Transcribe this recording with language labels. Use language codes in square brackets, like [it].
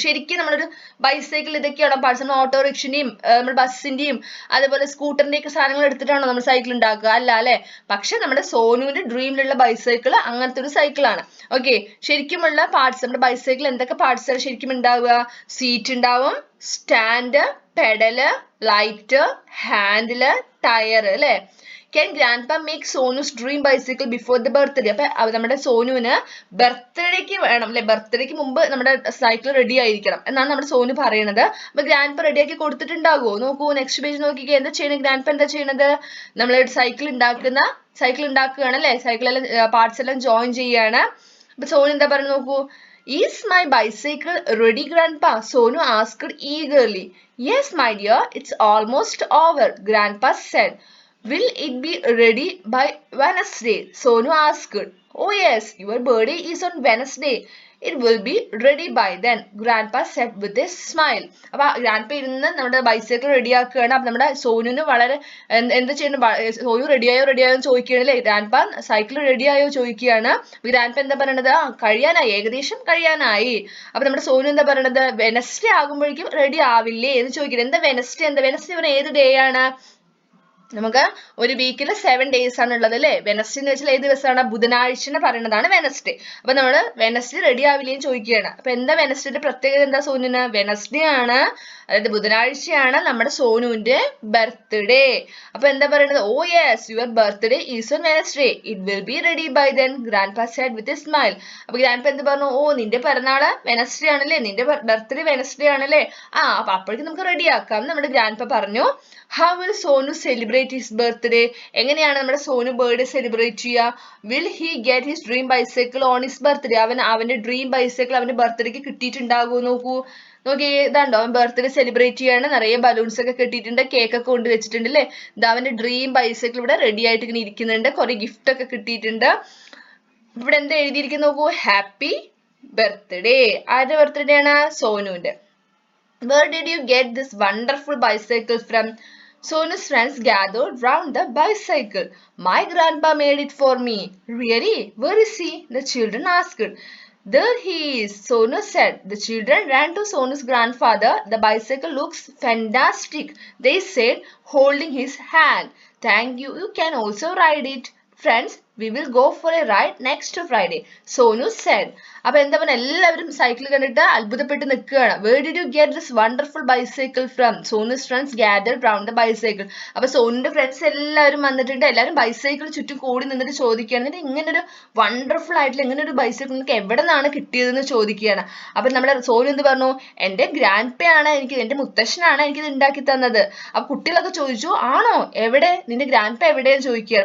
[ml] ശരിക്കും നമ്മളൊരു bicycle ഇതൊക്കെയാണോ parts, നമ്മൾ ഓട്ടോറിക്ഷന്റെയും നമ്മുടെ ബസ്സിന്റെയും അതുപോലെ സ്കൂട്ടറിന്റെ ഒക്കെ സാധനങ്ങൾ എടുത്തിട്ടാണോ നമ്മൾ സൈക്കിൾ ഉണ്ടാക്കുക, അല്ല അല്ലെ. പക്ഷെ നമ്മുടെ സോനുവിന്റെ ഡ്രീമിലുള്ള ബൈസൈക്കിൾ അങ്ങനത്തെ ഒരു സൈക്കിളാണ്. ഓക്കെ, ശരിക്കുമുള്ള പാർട്സ്, നമ്മുടെ ബൈസൈക്കിൾ എന്തൊക്കെ പാർട്സ് ശരിക്കും ഉണ്ടാവുക, സീറ്റ് ഉണ്ടാവും, stand, pedal, light, handle, tyre അല്ലെ. [en] Can grandpa make Sonu's dream bicycle before the birthday? [ml] അപ്പൊ നമ്മുടെ സോനുവിന് ബർത്ത്ഡേക്ക് വേണം അല്ലെ, ബർത്ത്ഡേക്ക് മുമ്പ് നമ്മുടെ സൈക്കിൾ റെഡി ആയിരിക്കണം എന്നാണ് നമ്മുടെ സോനു പറയണത്. അപ്പൊ ഗ്രാൻഡ്പ റെഡിയാക്കി കൊടുത്തിട്ടുണ്ടാകുമോ? നോക്കൂ, നെക്സ്റ്റ് പേജ് നോക്കിക്കേ, എന്താ ചെയ്യണത് ഗ്രാൻഡ്പ, എന്താ ചെയ്യണത്, നമ്മൾ സൈക്കിൾ ഉണ്ടാക്കുകയാണ് അല്ലെ, സൈക്കിളെല്ലാം പാർട്സ് എല്ലാം ജോയിൻ ചെയ്യാണ്. അപ്പൊ സോനു എന്താ പറയുന്നത് നോക്കൂ, [en] Is my bicycle ready, Grandpa? Sonu asked eagerly. Yes, my dear, it's almost over, Grandpa said. Will it be ready by Wednesday? Sonu asked. Oh yes, your birthday is on Wednesday. It will be ready by then, Grandpa said with a smile. [ml] അപ്പോൾ grandpa ഇരുന്ന് നമ്മുടെ bicycle റെഡിയാക്കുകയാണ്. അപ്പം നമ്മുടെ സോനുവിന് വളരെ എന്താ ചെയ്യുന്നത്, സോനു റെഡിയായോ എന്ന് ചോദിക്കുകയാണല്ലേ. ഗ്രാൻഡ്പ സൈക്കിൾ റെഡിയായോ ചോദിക്കുകയാണ്. ഗ്രാൻഡ്പ എന്താ പറയണത്, കഴിയാനായി, ഏകദേശം കഴിയാനായി. അപ്പൊ നമ്മുടെ സോനു എന്താ പറയണത്, വെനസ്ഡേ ആകുമ്പോഴേക്കും റെഡി ആവില്ലേ എന്ന് ചോദിക്കുന്നത്. എന്താ വെനസ്ഡേ പറഞ്ഞ ഏത് ഡേ ആണ്? നമുക്ക് ഒരു വീക്കിൽ 7 days ആണ് ഉള്ളത് അല്ലേ. വെനസ്ഡേ എന്ന് വെച്ചാൽ ഏത് ദിവസമാണ്? ബുധനാഴ്ച പറയുന്നതാണ് വെനസ്ഡേ. അപ്പൊ നമ്മള് വെനസ്ഡേ റെഡി ആവില്ലേന്ന് ചോദിക്കുകയാണ്. അപ്പൊ എന്താ വെനസ്ഡേയുടെ പ്രത്യേകത എന്താ സോനുവിന്? വെനസ്ഡേ ആണ്, അതായത് ബുധനാഴ്ചയാണ് നമ്മുടെ സോനുവിന്റെ ബർത്ത്ഡേ. അപ്പൊ എന്താ പറയുന്നത്? [en] Oh yes, your birthday is on Wednesday. It will be ready by then, grandpa said with a smile. [ml] അപ്പൊ ഗ്രാൻഡ്പ എന്ത് പറഞ്ഞു? ഓ, നിന്റെ പിറന്നാള് വെനസ്ഡേ ആണല്ലേ, നിന്റെ ബർത്ത്ഡേ വെനസ്ഡേ ആണല്ലേ. അപ്പൊ അപ്പോഴേക്കും നമുക്ക് റെഡി ആക്കാം നമ്മുടെ ഗ്രാൻഡ്പ പറഞ്ഞു. [en] How will Sonu celebrate his birthday? [ml] എങ്ങനെയാണ് നമ്മുടെ സോനു ബർത്ത്ഡേ സെലിബ്രേറ്റ് ചെയ്യുക? [en] Will he get his dream bicycle on his birthday? [ml] അവന്റെ ഡ്രീം ബൈസൈക്കിൾ അവന്റെ ബർത്ത്ഡേക്ക് കിട്ടിയിട്ടുണ്ടാകുമോ നോക്കൂ. നോക്കി, ഇതാണ്ടോ അവൻ ബർത്ത്ഡേ സെലിബ്രേറ്റ് ചെയ്യാണ്. നിറയെ ബലൂൺസ് ഒക്കെ കിട്ടിയിട്ടുണ്ട്, കേക്ക് ഒക്കെ കൊണ്ട് വെച്ചിട്ടുണ്ട് അല്ലേ. ഇത് അവന്റെ ഡ്രീം ബൈസൈക്കിൾ ഇവിടെ റെഡി ആയിട്ട് ഇങ്ങനെ ഇരിക്കുന്നുണ്ട്. കുറെ ഗിഫ്റ്റ് ഒക്കെ കിട്ടിയിട്ടുണ്ട്. ഇവിടെ എന്താ എഴുതിയിരിക്കുന്നു നോക്കൂ, ഹാപ്പി ബർത്ത്ഡേ. ആരുടെ ബർത്ത്ഡേ ആണ്? സോനുവിന്റെ. [en] Where did you get this wonderful bicycle from? Sonu's friends gathered round the bicycle. My grandpa made it for me. Really? Where is he? The children asked. There he is, Sonu said. The children ran to Sonu's grandfather. The bicycle looks fantastic, they said, holding his hand. Thank you. You can also ride it. Friends, we will go for a ride next Friday, Sonu said. [ml] അപ്പൊ എന്താ പറഞ്ഞ, എല്ലാവരും cycle കണ്ടിട്ട് അത്ഭുതപ്പെട്ട് നിൽക്കുകയാണ്. [en] Where did you get this wonderful bicycle from? Sonu's friends gathered round the bicycle. [ml] അപ്പൊ സോനുന്റെ friends എല്ലാവരും വന്നിട്ടുണ്ട്. എല്ലാവരും ബൈസൈക്കിൾ ചുറ്റും കൂടി നിന്നിട്ട് ചോദിക്കുകയാണ്, ഇങ്ങനെ ഒരു വണ്ടർഫുൾ ആയിട്ടുള്ള ഇങ്ങനെ ഒരു ബൈസൈക്കിൾ നിങ്ങൾക്ക് എവിടെ നിന്നാണ് കിട്ടിയതെന്ന് ചോദിക്കുകയാണ്. അപ്പൊ നമ്മുടെ സോനു എന്ത് പറഞ്ഞു? എന്റെ ഗ്രാൻഡ്പയാണ് എന്റെ മുത്തശ്ശനാണ് എനിക്കിത് ഉണ്ടാക്കി തന്നത്. അപ്പൊ കുട്ടികളൊക്കെ ചോദിച്ചു, ആണോ, എവിടെ, നിന്റെ ഗ്രാൻഡ്പ എവിടെയെന്ന് ചോദിക്കുകയാണ്.